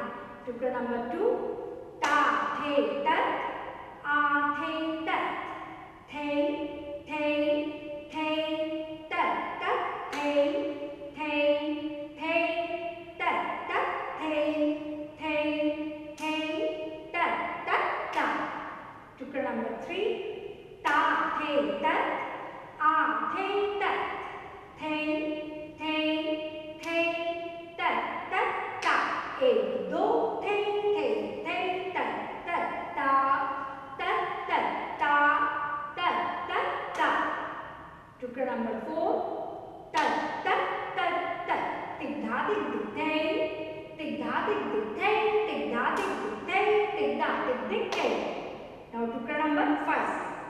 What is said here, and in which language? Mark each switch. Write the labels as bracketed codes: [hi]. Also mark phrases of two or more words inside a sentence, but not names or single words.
[hi] टुकड़ा नंबर 2 ता थे तत आ थे तत थे थे थे तत तत थे थे थे तत तत थे थे थे तत तत ता। टुकड़ा नंबर 3 ता थे तत आ थे तत थे थे थे तत तत ता। 1 2 थे थे थे तत तत ता तत तत ता तत तत ता। टुकड़ा नंबर 4 तत तत तत तत तिक धा तिक दिक थे तिक धा तिक दिक थे तिक धा तिक दिक थे तिक धा तिक दिक थे। Now टुकड़ा नंबर 5